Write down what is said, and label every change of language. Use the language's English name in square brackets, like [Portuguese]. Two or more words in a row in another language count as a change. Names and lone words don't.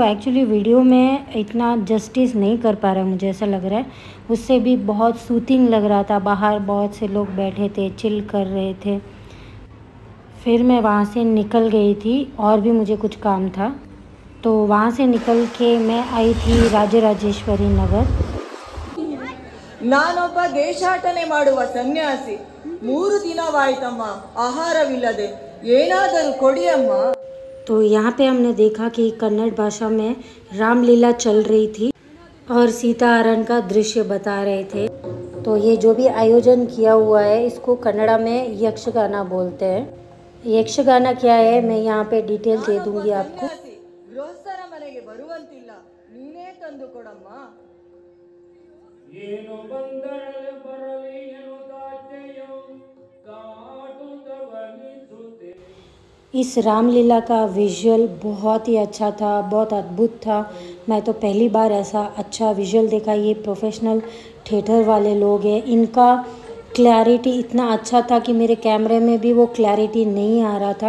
[English] actually video [Hindi] में इतना जस्टिस नहीं कर पा रहा, मुझे ऐसा लग रहा है। उससे भी बहुत सूथिंग लग रहा था। बाहर बहुत से लोग बैठे थे, चिल कर रहे थे। फिर मैं वहाँ से निकल गई थी और भी मुझे कुछ काम था। तो वहाँ से निकल के मैं आई थी राजराजेश्वरी नगर। [Kannada] ನಾನೊಬ್ಬ ದೇಶಾಟನೆ ಮಾಡುವ ಸನ್ಯಾಸಿ 3 ದಿನವಾಯಿತಮ್ಮ ಆಹಾರವಿಲ್ಲದೆ ಏನಾದರೂ ಕೊಡಿಯಮ್ಮ। [Hindi] तो यहाँ पे हमने देखा कि कन्नड़ भाषा में रामलीला चल रही थी और सीता हरण का दृश्य बता रहे थे। तो ये जो भी आयोजन किया हुआ है इसको कन्नड़ा में यक्षगाना बोलते हैं। यक्षगाना क्या है मैं यहाँ पे डिटेल दे दूँगी आपको। [Kannada] ಗೃಹಸ್ಥರ ಮನೆಗೆ ಬರುವಂತಿಲ್ಲ, ನೀನೇ ತಂದು ಕೊಡಮ್ಮ। ಏನು ಬಂದರಲೆ ಬರಲಿ ಎನ್ನುತ್ತಾಚೆಯೋ ಕಾಡುತ್ತವನಿಸುತ್ತೆ। [Hindi] इस रामलीला का विजुअल बहुत ही अच्छा था, बहुत अद्भुत था। मैं तो पहली बार ऐसा अच्छा विजुअल देखा। ये [English] professional theatre [Hindi] वाले लोग हैं, इनका क्लैरिटी इतना अच्छा था कि मेरे कैमरे में भी वो क्लैरिटी नहीं आ रहा था।